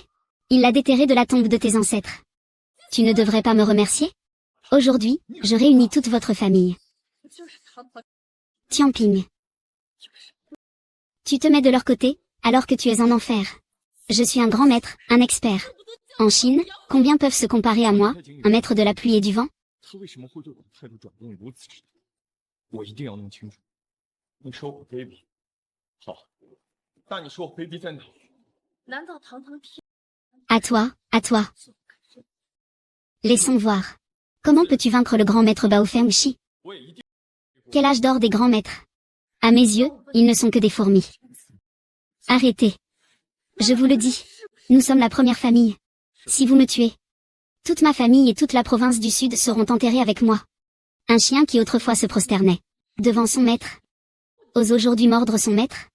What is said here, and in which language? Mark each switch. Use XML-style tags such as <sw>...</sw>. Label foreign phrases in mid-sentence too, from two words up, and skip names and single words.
<fr>Il l'a déterré de la tombe de tes ancêtres. Tu ne devrais pas me remercier? Aujourd'hui, je réunis toute votre famille. Tianping. Tu te mets de leur côté, alors que tu es en enfer. Je suis un grand maître, un expert. En Chine, combien peuvent se comparer à moi, un maître de la pluie et du vent?</fr> <zh>他为什么会对我的态度转变如此之大？我一定要弄清楚。你说我卑鄙，好，那你说我卑鄙在哪？</zh> <fr>À toi, à toi. Laissons voir. Comment peux-tu vaincre le grand maître Baofeng Shi?</fr> <zh>我也一定。</zh> <fr>Quel âge d'or des grands maîtres? À mes yeux, ils ne sont que des fourmis. Arrêtez. Je vous le dis. Nous sommes la première famille. Si vous me tuez, toute ma famille et toute la province du Sud seront enterrées avec moi. Un chien qui autrefois se prosternait devant son maître ose aujourd'hui mordre son maître?</fr>